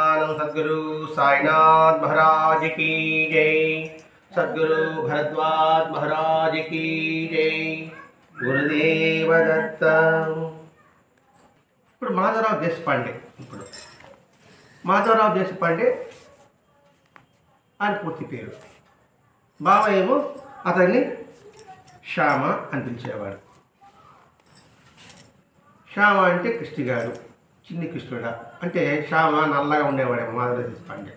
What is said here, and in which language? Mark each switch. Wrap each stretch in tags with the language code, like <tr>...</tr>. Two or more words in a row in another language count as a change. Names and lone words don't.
<hi>सद्गुरु साईनाथ महाराज की जय। सद्गुरु भरद्वाज महाराज की जय। गुरुदेव दत्त।</hi> <te>ఇప్పుడు మాధవరావు దేశపాండే మాధవరావు దేశపాండే ఆయన పూర్తి పేరు. బావ ఏమో అతన్ని శ్యామ అని పిలిచేవాడు. శ్యామ అంటే కృష్ణగాడు, చిన్ని కృష్ణుడా అంటే శ్యామ నల్లగా ఉండేవాడేమో మాధవరావు దేశపాండే.</te>